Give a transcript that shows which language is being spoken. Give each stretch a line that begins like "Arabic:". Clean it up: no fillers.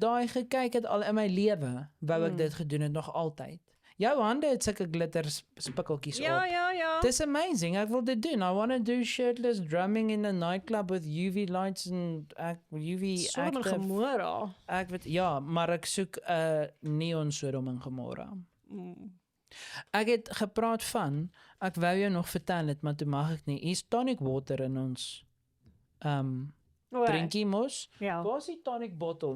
Afrikaans: daai gekyk het al in my lewe, wou ek dit gedoen het nog altyd. Jou hande het sulke glitter spikkeltjies Ja, op. ja, ja. Dis amazing. Ek wil dit doen.
English: I want to do shirtless drumming in a nightclub with UV lights and UV
Afrikaans: Sodom en
English: active.
Afrikaans: Gomorra. Ek weet ja, maar ek soek 'n neon Sodom en Gomorra. Ek het gepraat van, ek wou jou nog vertel het, maar toe mag ek nie. Hier's tonic water in ons drinkie mos. Ja. Waar is die tonic bottle?